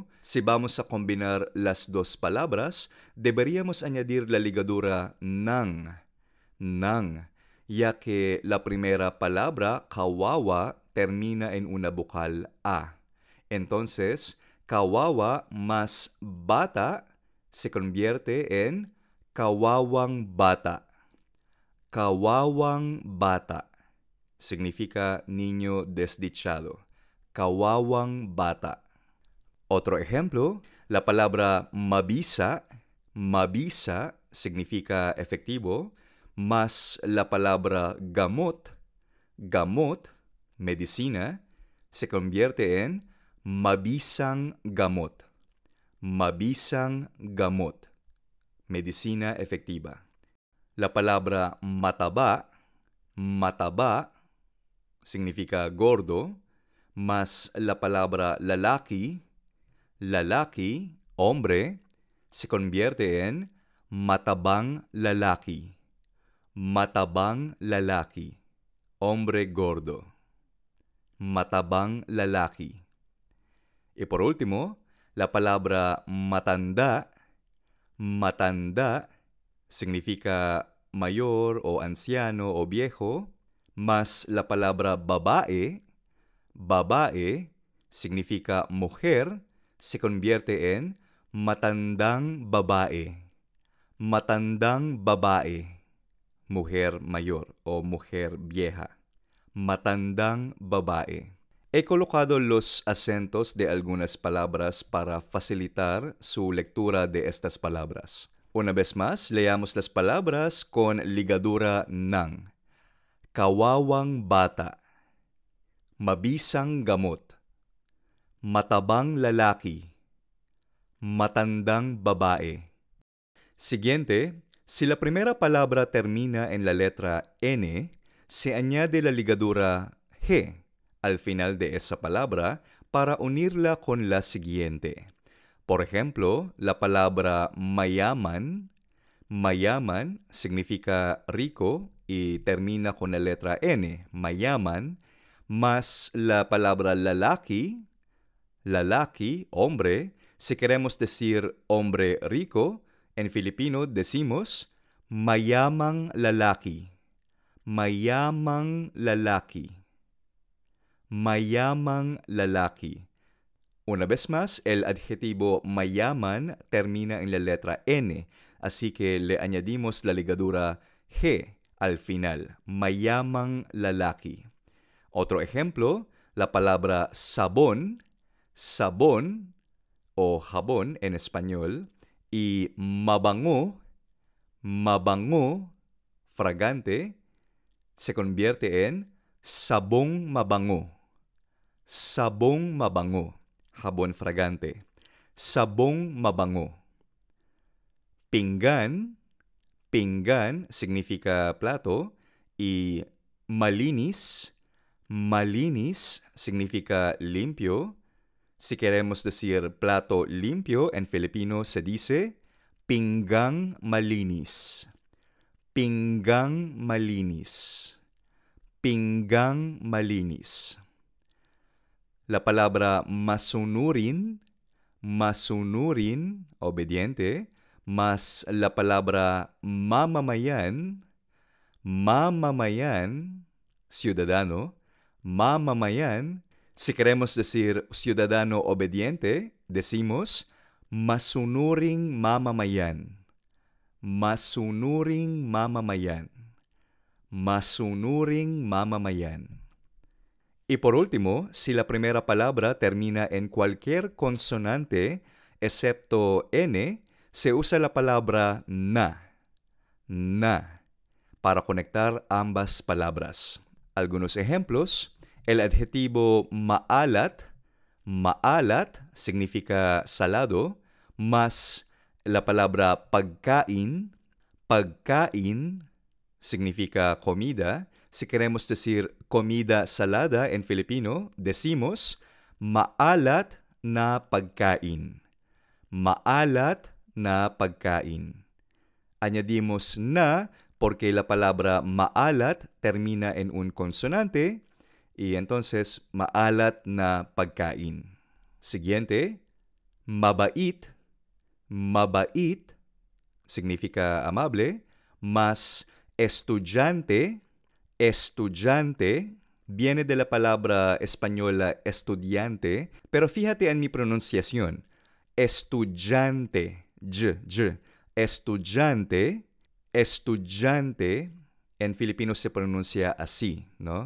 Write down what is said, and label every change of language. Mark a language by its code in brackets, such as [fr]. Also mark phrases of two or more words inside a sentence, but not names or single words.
[es] Si vamos a combinar las dos palabras, deberíamos añadir la ligadura nang, ya que la primera palabra, kawawa, termina en una vocal A. Entonces, kawawa más bata se convierte en [tl] kawawang bata. Kawawang bata [es] significa niño desdichado. [tl] Kawawang bata. [es] Otro ejemplo, la palabra mabisa significa efectivo, más la palabra gamot, medicina, se convierte en [tl] mabisang gamot. Mabisang gamot, [es] medicina efectiva. La palabra mataba, significa gordo, más la palabra lalaki, hombre, se convierte en [tl] matabang lalaki. Matabang lalaki, [es] hombre gordo. [tl] Matabang lalaki. [es] Y por último, la palabra matanda significa mayor o anciano o viejo, más la palabra babae significa mujer, se convierte en [tl] matandang babae. Matandang babae, [es] mujer mayor o mujer vieja. [tl] Matandang babae. [es] He colocado los acentos de algunas palabras para facilitar su lectura de estas palabras. Una vez más, leamos las palabras con ligadura nang. [tl] Kawawang bata. Mabisang gamot. Matabang lalaki. Matandang babae. [es] Siguiente, si la primera palabra termina en la letra N, se añade la ligadura G al final de esa palabra para unirla con la siguiente. Por ejemplo, la palabra mayaman significa rico y termina con la letra N, mayaman, más la palabra lalaki, hombre. Si queremos decir hombre rico, en Filipino decimos [tl] mayamang lalaki. Mayamang lalaki. Mayamang lalaki. [es] Una vez más, el adjetivo mayaman termina en la letra N, así que le añadimos la ligadura G al final. [tl] Mayamang lalaki. [es] Otro ejemplo, la palabra sabón o jabón en español, y mabango, fragante, se convierte en [tl] sabong mabango. Sabong mabango, [es] jabón fragante. [tl] Sabong mabango. [es] Pinggan significa plato, y malinis Malinis significa limpio. Si queremos decir plato limpio, en Filipino se dice [tl] pinggang malinis. Pinggang malinis. Pinggang malinis. [es] La palabra masunurin, obediente, más la palabra mamamayan, ciudadano, mamamayan. Si queremos decir ciudadano obediente, decimos [tl] masunuring mamamayan. Masunuring mamamayan. Masunuring mamamayan. [es] Y por último, si la primera palabra termina en cualquier consonante, excepto N, se usa la palabra na, para conectar ambas palabras. Algunos ejemplos: el adjetivo maalat significa salado, más la palabra pagkain significa comida. Si queremos decir comida salada en Filipino, decimos [tl] maalat na pagkain. Maalat na pagkain. [es] Añadimos na porque la palabra maalat termina en un consonante y entonces [tl] maalat na pagkain. [es] Siguiente, mabait. Mabait significa amable, más estudiante viene de la palabra española estudiante, pero fíjate en mi pronunciación. Estudiante, estudiante, en Filipino se pronuncia así, ¿no?